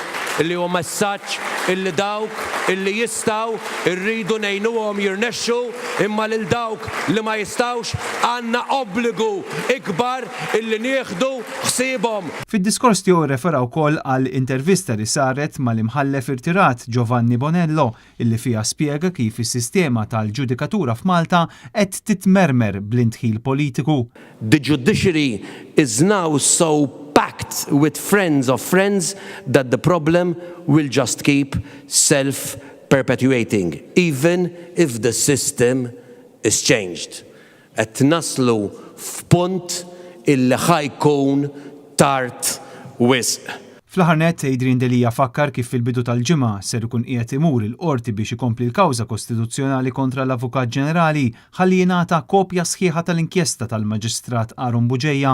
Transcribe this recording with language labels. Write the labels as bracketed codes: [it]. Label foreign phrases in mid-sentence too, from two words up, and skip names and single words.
[mt] Illi huwa messaġġ illi dawk illi jistgħu rridu ngħinuhom jirnexxu imma lil dawk li ma jistgħux għandna obbligu ikbar illi nieħdu ħsiebhom. Fid-diskors tiegħu refera wkoll għal intervista li saret mal-imħallef irtirat Giovanni Bonello illi fiha spjega kif is-sistema tal-ġudikatura f'Malta qed titmermer bl-intħil politiku. [en] The judiciary is now so packed with friends of friends that the problem will just keep self-perpetuating, even if the system is changed. [mt] Qed naslu f'punt illi ħajkun tard wisq. Fl-aħħar nett Adrian Dalija fakkar kif fil-bidu tal-ġimgħa ser ikun qiegħed imur il-qorti biex ikompli l-kawża kostituzzjonali kontra l-Avukat Ġenerali ħalli jingħata kopja sħiħa tal-inkjesta tal-Maġistrat Aron Buġejja.